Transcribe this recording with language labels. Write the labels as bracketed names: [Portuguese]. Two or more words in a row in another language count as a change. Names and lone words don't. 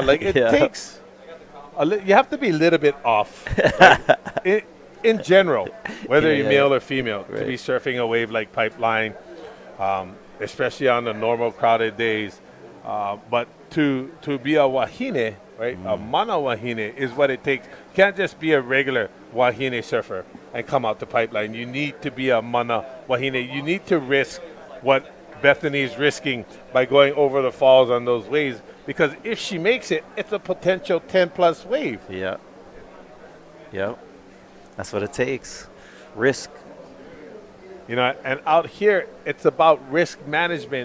[English] Like, it takes, you have to be a little bit off. Like, in general, whether you're male or female, to be surfing a wave like pipeline, especially on the normal crowded days. But to be a wahine, right, a [Māori] mana wahine [English] is what it takes. You can't just be a regular wahine surfer and come out to pipeline. You need to be a [Māori] mana wahine. [English] You need to risk what Bethany's risking by going over the falls on those waves, because if she makes it, it's a potential 10-plus wave. Yeah. That's what it takes. Risk. And out here, it's about risk management.